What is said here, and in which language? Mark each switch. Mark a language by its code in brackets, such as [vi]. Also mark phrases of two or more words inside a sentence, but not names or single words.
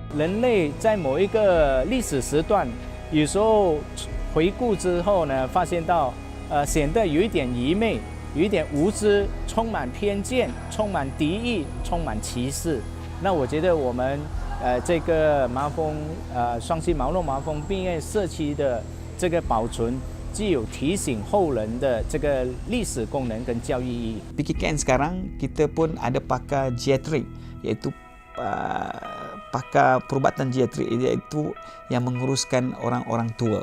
[zh] 人类在某一个历史时段，有时候回顾之后呢，发现到显得有一点愚昧，有一点无知，充满偏见，充满敌意，充满歧视。那我觉得我们这个双溪毛肉麻风病院社区的这个保存，具有提醒后人的这个历史功能跟教育意义。 [ms] PKKN sekarang kita pun ada pakar geriatrik, iaitu pakar perubatan geriatrik, iaitu yang menguruskan orang-orang tua.